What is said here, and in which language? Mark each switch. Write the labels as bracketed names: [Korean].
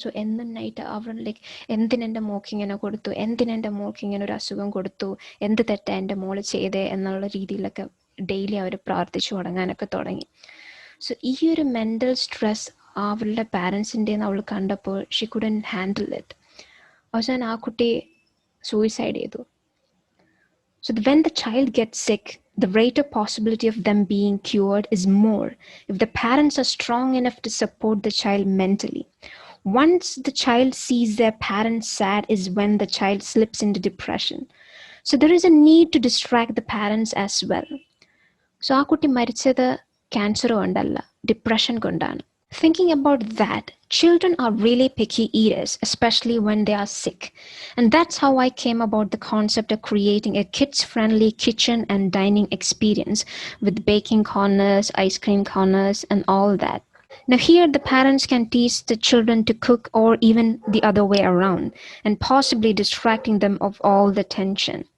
[Malayalam] So എന്നും night അവർ like എന്തിനെൻ്റെ മോൾക്ക് ഇങ്ങനെ കൊടുത്തു, എന്തിനെൻ്റെ മോൾക്ക് ഇങ്ങനെ ഒരു അസുഖം കൊടുത്തു, എന്ത് തെറ്റാ എൻ്റെ മോള് ചെയ്തേ എന്നുള്ള രീതിയിലൊക്കെ ഡെയിലി അവർ പ്രാർത്ഥിച്ചു തുടങ്ങാനൊക്കെ തുടങ്ങി. സോ ഈ ഒരു മെൻ്റൽ സ്ട്രെസ് അവളുടെ പാരൻസിൻ്റെ അവൾ കണ്ടപ്പോൾ [English] She couldn't handle it. [Malayalam] അവസാനം ആ കുട്ടി സൂയിസൈഡ് ചെയ്തു. [English] So when the child gets sick, the rate of possibility of them being cured is more if the parents are strong enough to support the child mentally. Once the child sees their parents sad is when the child slips into depression. So there is a need to distract the parents as well. [Malayalam] So ആ കുട്ടി മരിച്ചത് cancer കൊണ്ടല്ല, depression കൊണ്ടാണ്. [English] Thinking about that, children are really picky eaters, especially when they are sick. And that's how I came about the concept of creating a kids-friendly kitchen and dining experience with baking corners, ice cream corners, and all that. Now here the parents can teach the children to cook, or even the other way around, and possibly distracting them of all the tension.